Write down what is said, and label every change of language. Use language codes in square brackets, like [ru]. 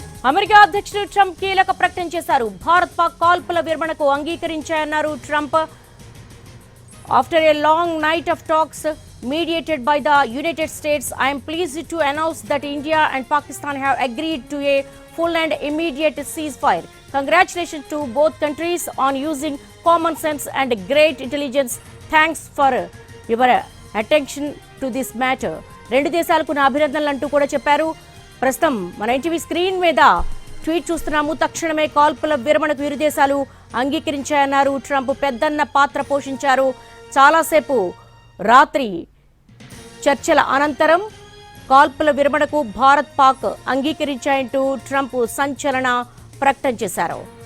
[te] America అధ్యక్షుడు Trump కీలక ప్రకటన చేశారు. భారత్ పాక్ కాల్పుల విరమణకు అంగీకరించాయన్నారు Trump. [en] After a long night of talks mediated by the United States, I am pleased to announce that India and Pakistan have agreed to a full and immediate ceasefire. Congratulations to both countries on using common sense and great intelligence. Thanks for your attention to this matter. [te] రెండు దేశాలకు నా అభినందనలు అంటూ కూడా చెప్పారు. ప్రస్తుతం మన NTV screen మీద ట్వీట్ చూస్తున్నాము. తక్షణమే కాల్పుల విరమణకు ఇరు దేశాలు అంగీకరించాయన్నారు ట్రంప్. పెద్దన్న పాత్ర పోషించారు. చాలాసేపు రాత్రి చర్చల అనంతరం కాల్పుల విరమణకు భారత్ పాక్ అంగీకరించాయంటూ ట్రంప్ సంచలన ప్రకటన చేశారు.